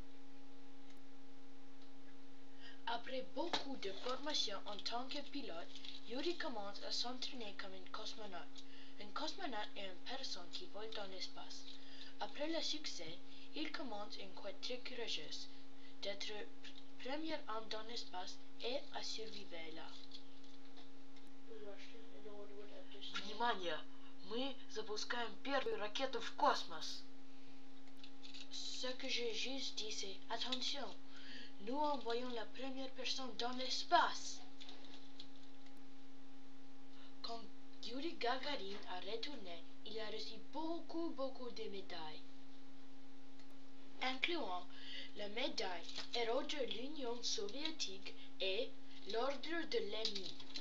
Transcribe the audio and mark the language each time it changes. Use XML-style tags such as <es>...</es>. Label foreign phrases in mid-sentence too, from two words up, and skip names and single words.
<fr>Après beaucoup de formation en tant que pilote, Yuri commence à s'entraîner comme un cosmonaute. Un cosmonaute est une personne qui vole dans l'espace. Après le succès, il commence une quête très courageuse d'être premier homme dans l'espace et à survivre là.</fr> <ru>Внимание! Мы запускаем первую ракету в космос.</ru> <fr>Ce que j'ai juste dit, c'est attention, nous envoyons la première personne dans l'espace. Quand Yuri Gagarin a retourné, il a reçu beaucoup de médailles, incluant la médaille Héros de l'Union soviétique et l'Ordre de l'Ennemi.</fr>